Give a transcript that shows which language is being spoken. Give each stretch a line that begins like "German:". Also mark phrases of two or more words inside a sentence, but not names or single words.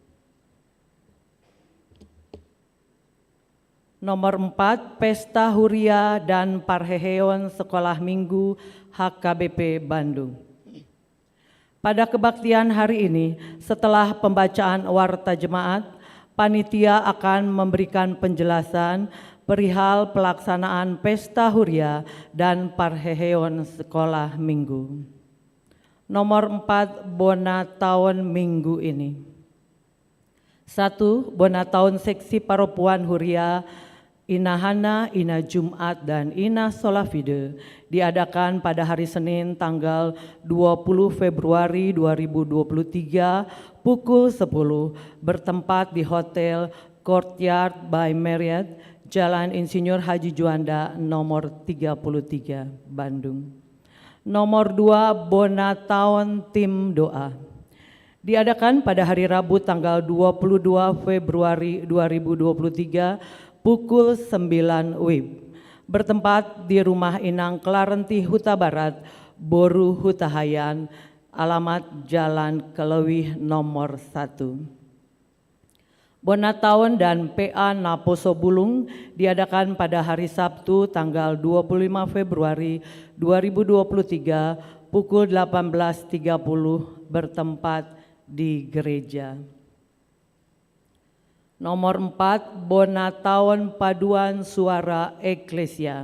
Indonesian: Nomor 4, Pesta Huria dan Parheheon Sekolah Minggu HKBP Bandung. Pada kebaktian hari ini, setelah pembacaan warta jemaat, panitia akan memberikan penjelasan perihal pelaksanaan Pesta Huria dan Parheheon Sekolah Minggu. Nomor 4, Bona tahun minggu ini. 1. Bona tahun seksi Paropuan Huria Inahana, Ina Jumat, dan Ina Solafide diadakan pada hari Senin tanggal 20 Februari 2023 pukul 10 bertempat di Hotel Courtyard by Marriott, Jalan Insinyur Haji Juanda nomor 33, Bandung. Nomor 2, Bona tahun tim doa. Diadakan pada hari Rabu tanggal 22 Februari 2023 pukul 9 WIB. Bertempat di Rumah Inang Klarenti Huta Barat, Boru Hutahayan, alamat Jalan Kelewih nomor 1. Bona tahun dan PA Naposo Bulung diadakan pada hari Sabtu tanggal 25 Februari 2023 pukul 18.30 bertempat di gereja. Nomor 4, Bona tahun Paduan Suara Eklesia.